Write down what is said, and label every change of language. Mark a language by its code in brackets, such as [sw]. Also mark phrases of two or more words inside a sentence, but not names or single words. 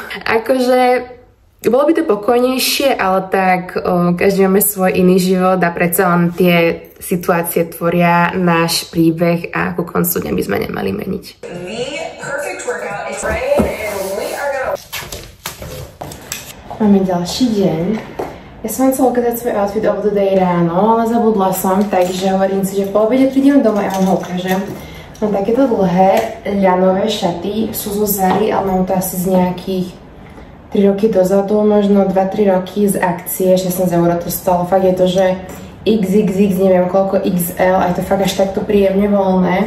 [sk] Akože bolo by to pokojnejšie, ale tak každý máme svoj iný život a predsa len tie situácie tvoria náš príbeh a ku koncu dňa by sme nemali meniť. Máme ďalší deň. Ja som chcela ukázať svoj [en] outfit of the day [sk] ráno, ale zabudla som, takže hovorím si, že po obede prídem domov a vám ho ukážem. Mám takéto dlhé ľanové šaty, sú zo Zary, ale mám to asi z nejakých 3 roky dozadu, možno 2-3 roky z akcie, 16 € to stalo. Fakt je to, že XXX, neviem koľko XL, aj to fakt až takto príjemne voľné.